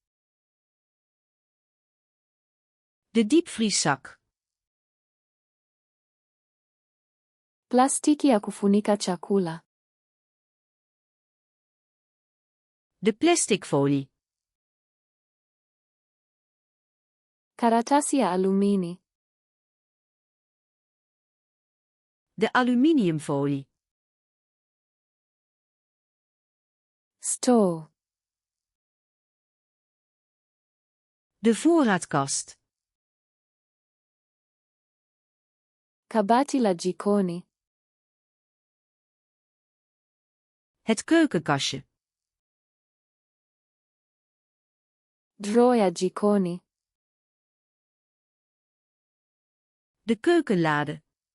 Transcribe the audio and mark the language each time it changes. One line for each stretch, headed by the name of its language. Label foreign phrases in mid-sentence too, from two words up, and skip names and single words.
Dutch: De diepvrieszak.
Swahili: Plastiki ya kufunika chakula.
Dutch: De plasticfolie.
Swahili: Karatasi ya alumini.
Dutch: De aluminiumfolie.
Swahili: Store.
Dutch: De voorraadkast.
Swahili: Kabati la jikoni.
Dutch: Het keukenkastje.
Swahili: Drawer ya jikoni.
Dutch: De keukenlade.